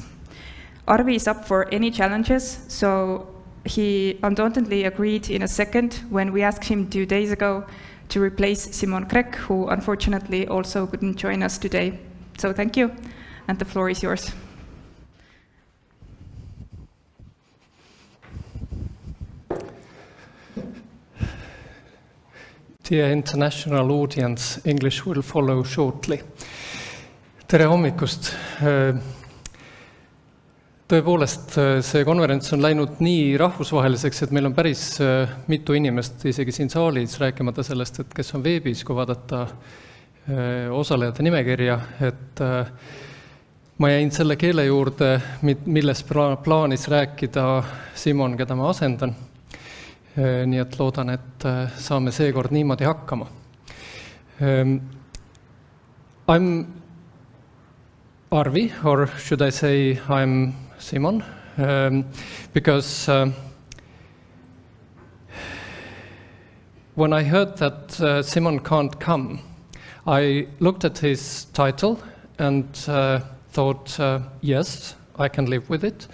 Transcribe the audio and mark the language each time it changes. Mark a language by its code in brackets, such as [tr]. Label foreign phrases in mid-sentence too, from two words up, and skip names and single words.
[en] Arvi is up for any challenges, so he undauntedly agreed in a second when we asked him 2 days ago to replace Simon Krek, who unfortunately also couldn't join us today. So thank you, and the floor is yours. Dear international audience, English will follow shortly. [et] Tere hommikust! Tõepoolest, see konverents on läinud nii rahvusvaheliseks, et meil on päris mitu inimest isegi siin saalis, rääkimata sellest, et kes on veebis, kui vaadata osalejate nimekirja, et ma jäin selle keele juurde, millest plaanis rääkida Simon, keda ma asendan. Nii et loodan, et saame seekord niimoodi hakkama. [en] I'm Arvi, or should I say I'm Simon, because when I heard that Simon can't come, I looked at his title and thought, yes, I can live with it.